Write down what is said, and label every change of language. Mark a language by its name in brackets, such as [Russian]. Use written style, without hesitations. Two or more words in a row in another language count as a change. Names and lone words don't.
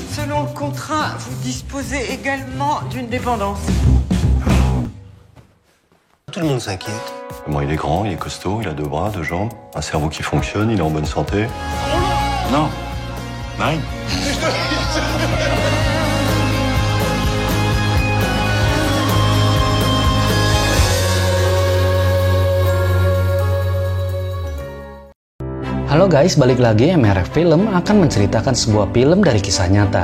[French] Selon le contrat, vous disposez également d'une dépendance. Tout le monde s'inquiète. Bon, il est grand, il est costaud, il a 2 bras, 2 jambes, un cerveau qui fonctionne, il est en bonne santé. Non, Marine. [Indonesian] Halo guys, balik lagi MRF Film akan menceritakan sebuah film dari kisah nyata.